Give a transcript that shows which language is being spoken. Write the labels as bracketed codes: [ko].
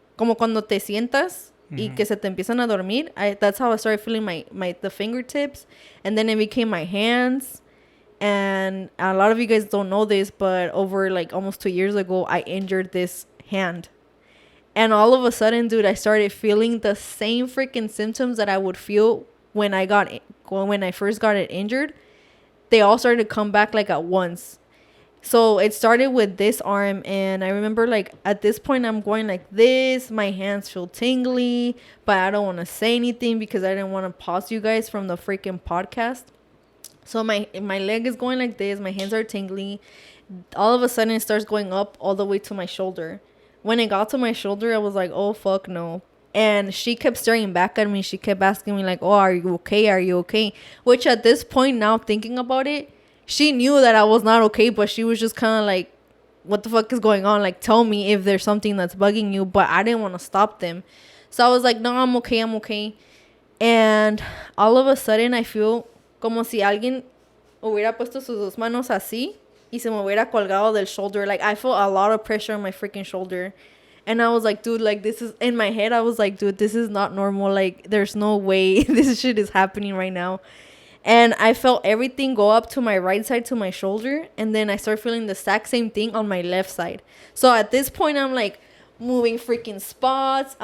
[es] Como cuando te sientas y que se te empiezan a dormir. [en] That's how I started feeling the fingertips. And then it became my hands. And a lot of you guys don't know this, but over, like, almost 2 years ago, I injured this hand. And all of a sudden, dude, I started feeling the same freaking symptoms that I would feel when I first got it injured. They all started to come back, like, at once. So it started with this arm, and I remember, like, at this point, I'm going like this. My hands feel tingly, but I don't want to say anything because I didn't want to pause you guys from the freaking podcast. So my leg is going like this. My hands are tingly. All of a sudden, it starts going up all the way to my shoulder. When it got to my shoulder, I was like, oh, fuck no. And she kept staring back at me. She kept asking me, like, oh, are you okay? Are you okay? Which at this point, now thinking about it, she knew that I was not okay, but she was just kind of like, what the fuck is going on? Like, tell me if there's something that's bugging you. But I didn't want to stop them. So I was like, no, I'm okay. I'm okay. And all of a sudden, I feel [es] como si alguien hubiera puesto sus dos manos así y se me hubiera colgado del shoulder. [en] Like, I felt a lot of pressure on my freaking shoulder. And I was like, dude, like, this is... In my head, I was like, dude, this is not normal. Like, there's no way this shit is happening right now. And I felt everything go up to my right side to my shoulder. And then I start feeling the exact same thing on my left side. So at this point, I'm like moving freaking spots.